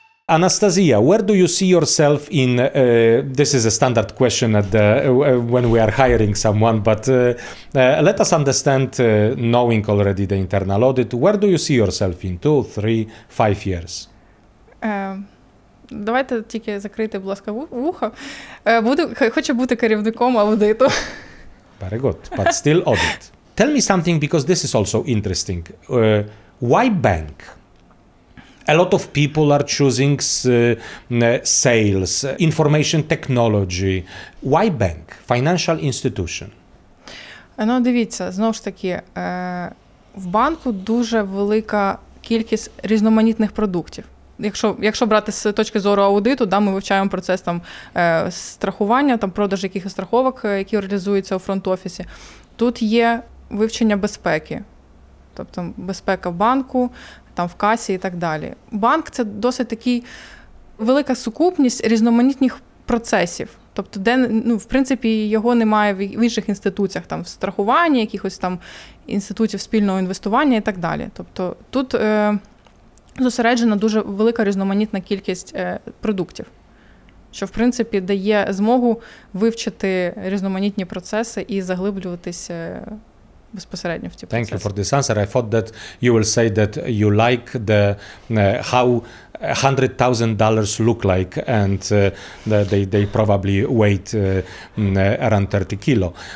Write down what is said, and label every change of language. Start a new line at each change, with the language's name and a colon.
English: Anastasia, where do you see yourself in, this is a standard question when we are hiring someone, but let us understand, knowing already the internal audit, where do you see yourself in 2, 3, 5 years?
Ukrainian: Давайте тільки закрити, будь ласка, вухо. Хочу бути керівником аудиту.
English: Very good, but still audit. Tell me something, because this is also interesting. Why bank? A lot of people are choosing sales, information technology. Why bank? Financial institution.
Ukrainian: Ну, дивіться, знову ж таки, в банку дуже велика кількість різноманітних продуктів. Якщо брати з точки зору аудиту, да, ми вивчаємо процес там, страхування, там, продаж якихось страховок, які реалізуються у фронт-офісі. Тут є вивчення безпеки, тобто безпека в банку, там в касі і так далі. Банк – це досить такий велика сукупність різноманітних процесів. Тобто, де, в принципі, його немає в інших інституціях, там, в страхуванні, якихось там інститутів спільного інвестування і так далі. Тобто, тут зосереджена дуже велика різноманітна кількість продуктів, що, в принципі, дає змогу вивчити різноманітні процеси і заглиблюватися безпосередньо в ці процеси.
English: Thank you for this answer. I thought that you will say that you like how $100,000 look like, and they probably weight around 30 kilo.